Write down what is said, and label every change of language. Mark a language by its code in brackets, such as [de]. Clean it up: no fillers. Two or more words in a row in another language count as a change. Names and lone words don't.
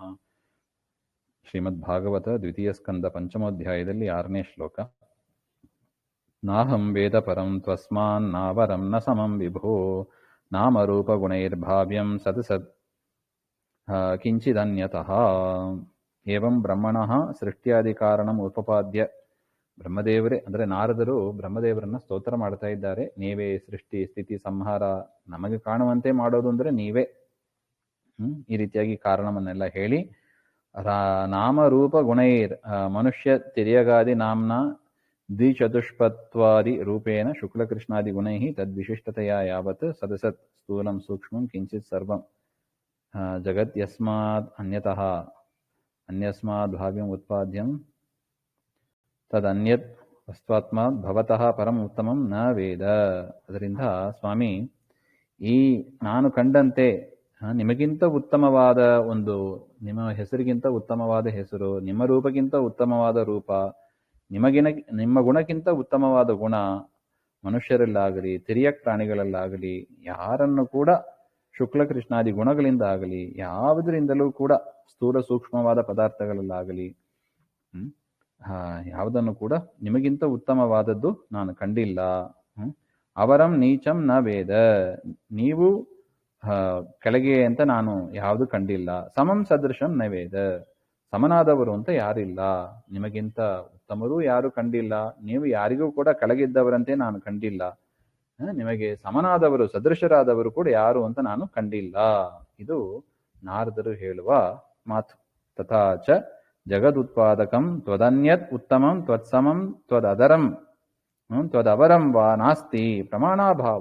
[kn] ಶ್ರೀಮದ್ಭಾಗವತ ದ್ವಿತೀಯ ಸ್ಕಂದ ಪಂಚಮೋಧ್ಯಾಯದಲ್ಲಿ 6ನೇ ಶ್ಲೋಕ. [sa] ನಾಹಂ ವೇದ ಪರಂ ತ್ವಸ್ಮಾನ್ ನಾವರಂ ನ ಸಮಂ ವಿಭೋ ನಾಮರೂಪಗುಣೈರ್ಭಾವ್ಯಂ ಸತ್ ಸತ್ ಕಿಂಚಿದನ್ಯತಃ. ಏವಂ ಬ್ರಹ್ಮಣಃ ಸೃಷ್ಟ್ಯಾದಿ ಕಾರಣಂ ಉಪಪಾದ್ಯ. [kn] ಬ್ರಹ್ಮದೇವರೇ ಅಂದರೆ ನಾರದರು ಬ್ರಹ್ಮದೇವರನ್ನ ಸ್ತೋತ್ರ ಮಾಡ್ತಾ ಇದ್ದಾರೆ. ನೀವೇ ಸೃಷ್ಟಿ ಸ್ಥಿತಿ ಸಂಹಾರ ನಮಗೆ ಕಾಣುವಂತೆ ಮಾಡೋದು ಅಂದರೆ ನೀವೇ. ಈ ರೀತಿಯಾಗಿ ಕಾರಣವನ್ನೆಲ್ಲ ಹೇಳಿ [sa] ನಾಮರೂಪ ಗುಣೈರ್ ಮನುಷ್ಯ ತಿರ್ಯಗಾದಿ ನಾಮ್ನ ದ್ವಿಚತುಷ್ಪತ್ವಾದಿ ರೂಪೇಣ ಶುಕ್ಲಕೃಷ್ಣಾದಿ ಗುಣೈ ತದ್ವಿಶಿಷ್ಟತೆಯ ಯಾವತ್ ಸದಸತ್ ಸ್ಥೂಲಂ ಸೂಕ್ಷ್ಮಂ ಕಿಂಚಿತ್ ಸರ್ವಂ ಜಗತ್ ಯಸ್ಮಾತ್ ಅನ್ಯತಃ ಅನ್ಯಸ್ಮಾದ್ ಭಾವ್ಯಂ ಉತ್ಪಾದ್ಯಂ ತದನ್ಯತ್ ವಸ್ತ್ವಾತ್ಮಾತ್ ಭವತಃ ಪರಂ ಉತ್ತಮಂ ನ ವೇದ. [kn] ಅದರಿಂದ ಸ್ವಾಮಿ, ಈ ನಾನು ಕಂಡಂತೆ ನಿಮಗಿಂತ ಉತ್ತಮವಾದ ಒಂದು, ನಿಮ್ಮ ಹೆಸರಿಗಿಂತ ಉತ್ತಮವಾದ ಹೆಸರು, ನಿಮ್ಮ ರೂಪಕ್ಕಿಂತ ಉತ್ತಮವಾದ ರೂಪ, ನಿಮ್ಮ ಗುಣಕ್ಕಿಂತ ಉತ್ತಮವಾದ ಗುಣ ಮನುಷ್ಯರಲ್ಲಾಗಲಿ ತಿರ್ಯಕ್ ಪ್ರಾಣಿಗಳಲ್ಲಾಗಲಿ ಯಾರನ್ನು ಕೂಡ ಶುಕ್ಲಕೃಷ್ಣಾದಿ ಗುಣಗಳಿಂದ ಆಗಲಿ ಯಾವುದರಿಂದಲೂ ಕೂಡ ಸ್ಥೂಲ ಸೂಕ್ಷ್ಮವಾದ ಪದಾರ್ಥಗಳಲ್ಲಾಗಲಿ ಯಾವುದನ್ನು ಕೂಡ ನಿಮಗಿಂತ ಉತ್ತಮವಾದದ್ದು ನಾನು ಕಂಡಿಲ್ಲ. [sa] ಅವರಂ ನೀಚಂ ನ ವೇದ, [kn] ನೀವು ಕೆಳಗೆ ಅಂತ ನಾನು ಯಾವುದು ಕಂಡಿಲ್ಲ. [sa] ಸಮಂ ಸದೃಶಂ ನ ವೇದ, [kn] ಸಮನಾದವರು ಅಂತ ಯಾರಿಲ್ಲ. ನಿಮಗಿಂತ ಉತ್ತಮರು ಯಾರು ಕಂಡಿಲ್ಲ, ನೀವು ಯಾರಿಗೂ ಕೂಡ ಕೆಳಗಿದ್ದವರಂತೆ ನಾನು ಕಂಡಿಲ್ಲ. ನಿಮಗೆ ಸಮನಾದವರು ಸದೃಶರಾದವರು ಕೂಡ ಯಾರು ಅಂತ ನಾನು ಕಂಡಿಲ್ಲ. ಇದು ನಾರದರು ಹೇಳುವ ಮಾತು. [sa] ತಥಾಚ ಜಗದುತ್ಪಾದಕಂ ತ್ವದನ್ಯತ್ ಉತ್ತಮಂ ತ್ವತ್ಸಮಂ ತ್ವದರಂ ತ್ವದವರಂ ವಾ ನಾಸ್ತಿ ಪ್ರಮಾಣಾಭಾವ.